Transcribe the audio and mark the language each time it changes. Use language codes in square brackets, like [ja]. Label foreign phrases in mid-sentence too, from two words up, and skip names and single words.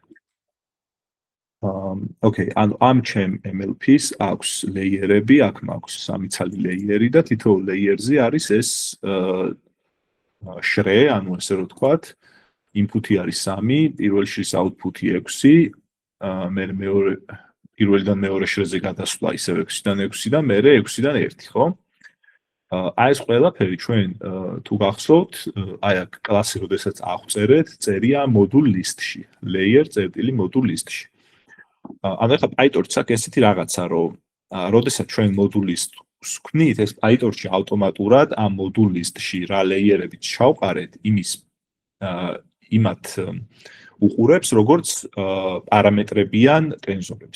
[ka] Okay, ანუ ამ ჩემ MLP-ს აქვს ლეიერები, აქ მაქვს სამი ცალი ლეიერი და თითოეულ ლეიერზე არის ეს შრე, ანუ ესე რომ ვთქვათ, input-ი არის 3, პირველ შრის output-ი 6, მე მეორე პირველიდან მეორე შრეზე გადასვლა ისევ 6-დან 6 და მე 6-დან 1, ხო? აი ეს ყველაფერი ჩვენ თუ გახსოვთ, აი აქ კლასი როდესაც აღვწერეთ, წერია [en] module list-ში, layer.module list-ში. [ka] ანუ ახლა PyTorch-ს აქვს ესეთი რაღაცა, რომ როდესაც ჩვენ [en] module list-ს [ka] ვქმნით, ეს PyTorch-ში ავტომატურად ამ [en] module list-ში [ka] რა ლეიერებიც ჩავყარეთ, იმის იმათ უყურებს, როგორც პარამეტრებიან ტენზორებს.